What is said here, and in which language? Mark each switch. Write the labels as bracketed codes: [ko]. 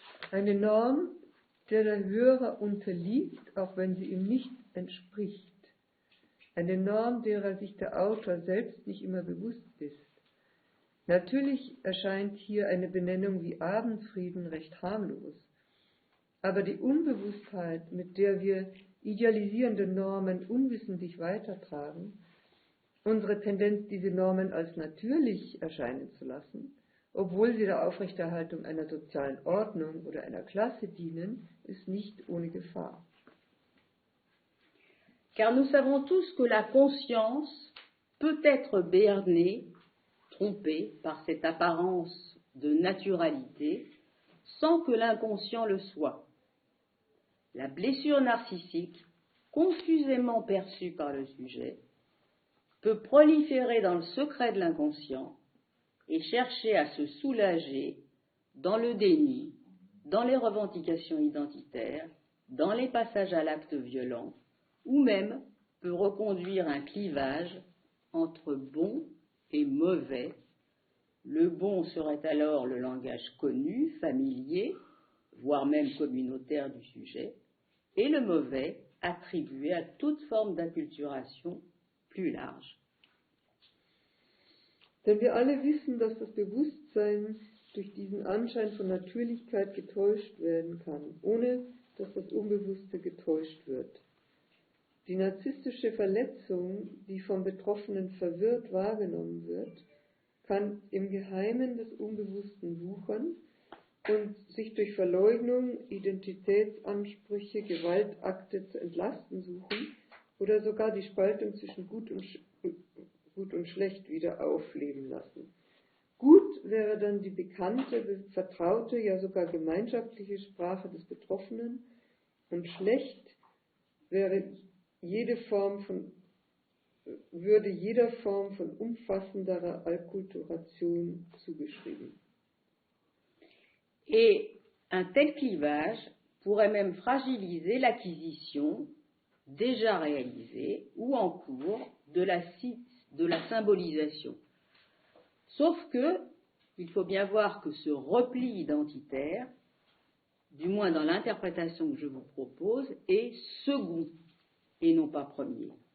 [de] Eine Norm, der Hörer unterliegt, auch wenn sie ihm nicht entspricht. Eine Norm, derer sich der Autor selbst nicht immer bewusst ist. Natürlich erscheint hier eine Benennung wie Abendfrieden recht harmlos, aber die Unbewusstheit, mit der wir idealisierende Normen unwissentlich weitertragen, unsere Tendenz, diese Normen als natürlich erscheinen zu lassen, obwohl sie der Aufrechterhaltung einer sozialen Ordnung oder einer Klasse dienen, ist nicht ohne Gefahr. [fr] Car nous savons tous que la conscience peut être bernée, trompée par cette apparence de naturalité, sans que l'inconscient le soit. La blessure narcissique, confusément perçue par le sujet, peut proliférer dans le secret de l'inconscient et chercher à se soulager dans le déni, dans les revendications identitaires, dans les passages à l'acte violent, ou même peut reconduire un clivage entre bon et mauvais. Le bon serait alors le langage connu, familier, voire même communautaire du sujet, et le mauvais attribué à toute forme d'acculturation plus large. [de] Denn wir alle wissen, dass das Bewusstsein durch diesen Anschein von Natürlichkeit getäuscht werden kann, ohne dass das Unbewusste getäuscht wird. Die narzisstische Verletzung, die vom Betroffenen verwirrt wahrgenommen wird, kann im Geheimen des Unbewussten wuchern und sich durch Verleugnung, Identitätsansprüche, Gewaltakte zu entlasten suchen oder sogar die Spaltung zwischen Gut und Schlecht wieder aufleben lassen. Gut wäre dann die bekannte, vertraute, ja sogar gemeinschaftliche Sprache des Betroffenen und schlecht wäre jede Form von würde jeder Form von umfassenderer Alkulturation zugeschrieben. [fr] Et un tel clivage pourrait même fragiliser l'acquisition déjà réalisée ou en cours de la symbolisation. Sauf que, il faut bien voir que ce repli identitaire, du moins dans l'interprétation que je vous propose, est second et non pas premier.